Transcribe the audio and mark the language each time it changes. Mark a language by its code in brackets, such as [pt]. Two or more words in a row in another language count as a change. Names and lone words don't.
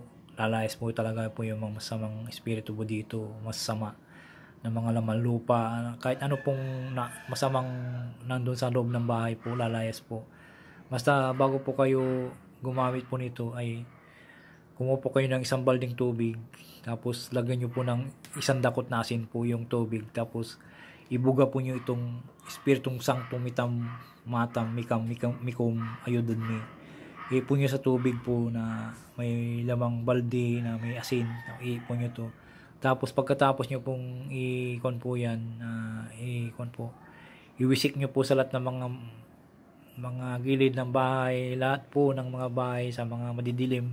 [tl] Lalayas po talaga po yung mga masamang espiritu po dito, masama ng mga laman lupa, kahit ano pong masamang nandun sa loob ng bahay po, lalayas po. Basta bago po kayo gumamit po nito ay kumuha po kayo ng isang balding tubig, tapos lagyan nyo po ng isang dakot na asin po yung tubig, tapos ibuga po nyo itong espiritong sanctum mitam matam mikum ayudon mi. Iipon nyo sa tubig po na may lamang balde na may asin, iipon nyo to. Tapos pagkatapos nyo pong i-kon po yan, iwisik nyo po sa lahat ng mga gilid ng bahay, lahat po ng mga bahay sa mga madidilim.